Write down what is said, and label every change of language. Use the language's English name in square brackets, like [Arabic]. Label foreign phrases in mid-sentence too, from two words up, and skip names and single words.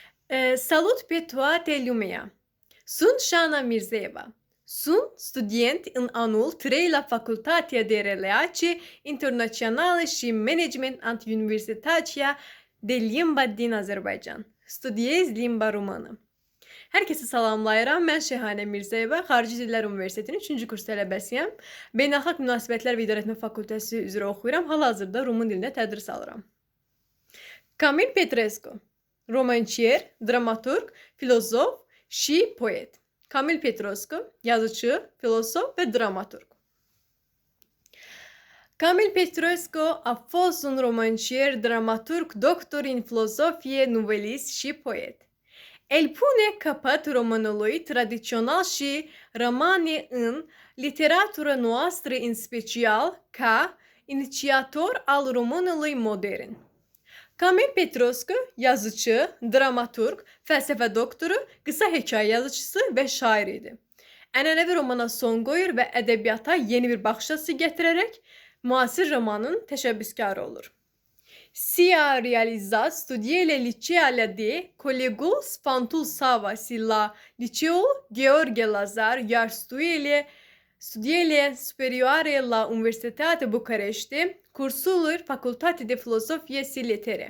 [Romanian] Salut pe toată lumea! Sunt Shana Mirzeva. Sunt student în anul 3 la Facultatea de Relații Internaționale și Management at Universitatea de Limba din Azerbaycan. Studiez limba română. [Azerbaijani] Herkese salamlayıram. [Turkish] Ben Şehane Mirzeyeva. [Azerbaijani] Xarici Dillər Universitetinin 3-cü kurs tələbəsiyəm. Beynəlxalq Münasibətlər və İdarəetmə Fakültəsi üzrə oxuyuram. Hal-hazırda Rumun dilində tədris alıram. [Romanian] Kamil Petrescu. Romancier, dramaturg, filozof și poet. [Turkish] Kamil Petrescu, yazıcı, filozof ve dramaturg. [Romanian] Kamil Petrescu a fost un romancier, dramaturg, doctor în filozofie, novelist și poet. El pune capăt romanului tradițional și rămâne în literatura noastră în special ca inițiator al romanului modern. [Turkish] Kamil Petrescu yazıcı, dramaturg, felsefe doktoru, kısa hikaye yazıcısı ve şair idi. [Azerbaijani] Ənənəvi romana son qoyur və ədəbiyyata yeni bir baxış açısı gətirərək müasir romanın təşəbbüskarı olur. [Romanian] Sia realizat studiile liceale de colegul Sfantul Sava la Liceul Gheorghe Lazar, iar studiile superioare la Universitatea București, cursul Facultate de Filosofie și Litere.